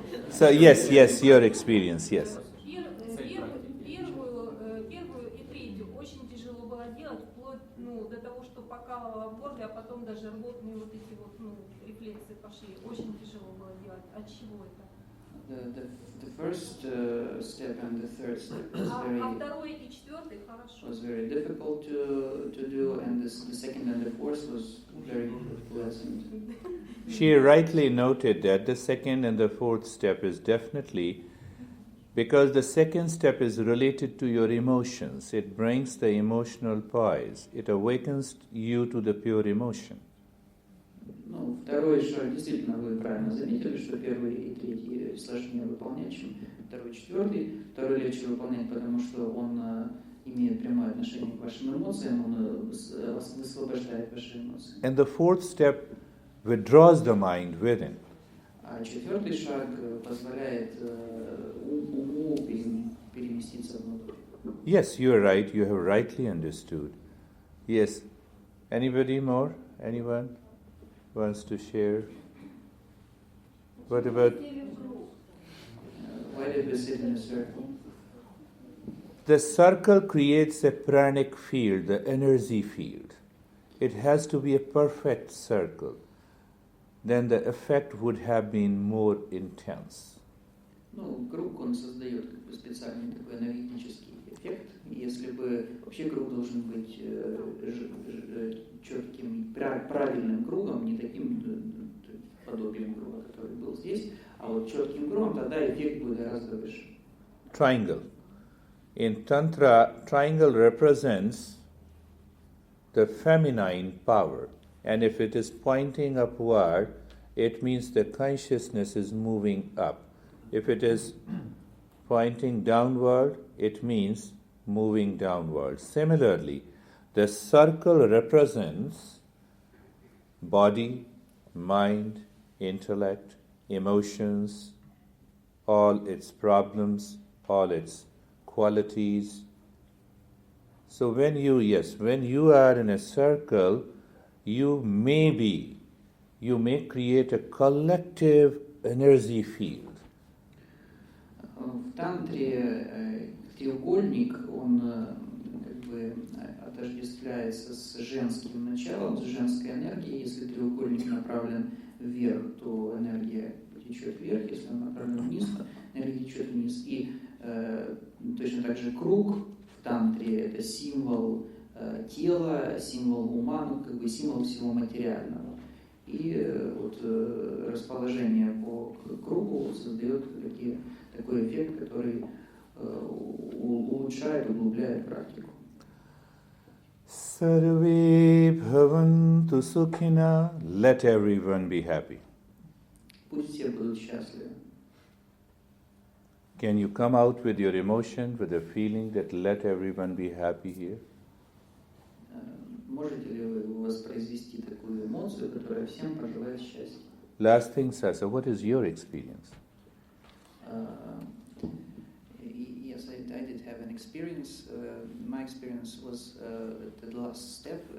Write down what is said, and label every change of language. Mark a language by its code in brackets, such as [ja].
[en] So yes, your experience, yes. [ru] Первую и третью очень тяжело было делать, вплоть до того, что покалывало в горле, а потом даже рвотные вот эти вот рефлексы пошли. Очень тяжело было делать. От чего это? [en] The first step and the third step [ru] второй и четвертый хорошо. [en] Was very difficult to do, and the second and the fourth was very pleasant. She rightly noted that the second and the fourth step is definitely because the second step is related to your emotions. It brings the emotional poise. It awakens you to the pure emotion. [ru] Ну, второй шаг, действительно, вы правильно заметили, что первый и третий сложнее выполнять, чем второй и четвертый. Второй легче выполнять, потому что он имеет прямое отношение к вашим эмоциям, он высвобождает ваши эмоции. [en] And the fourth step withdraws the mind within. [ru] А четвертый шаг позволяет уму переместиться внутрь. [en] Yes, you are right. You have rightly understood. Yes. Anybody more? Anyone wants to share? What about? Why did we sit in a circle? The circle creates a pranic field, the energy field. It has to be a perfect circle. Then the effect would have been more intense. [ru] Ну, круг, он создает специальный такой энергетический эффект. Если бы вообще круг должен быть четким, правильным кругом, не таким подобием круга, который был здесь, а вот четким кругом, тогда эффект будет гораздо выше. [en] Triangle. In Tantra, triangle represents the feminine power. And if it is pointing upward, it means the consciousness is moving up. If it is pointing downward, it means moving downward. Similarly, the circle represents body, mind, intellect, emotions, all its problems, all its qualities. So when you are in a circle, you may create a collective energy field. [ru] В тантре треугольник, он как бы отождествляется с женским началом, с женской энергией. Если треугольник направлен вверх, то энергия течет вверх, если он направлен вниз, энергия течет вниз. И точно так же круг в тантре — это символ тела, символ ума, ну, как бы символ всего материального. И вот расположение по кругу создает такой эффект, который улучшает, углубляет практику. [sa] Sarve bhavantu sukhina, [en] let everyone be happy. [ru] Пусть все будут счастливы. [en] Can you come out with your emotion, with a feeling that let everyone be happy here? [ru] Можете ли вы воспроизвести такую эмоцию, которая всем пожелает счастья? [en] Last thing, Sasa, what is your experience? Yes, I did have an experience. My experience was the last step.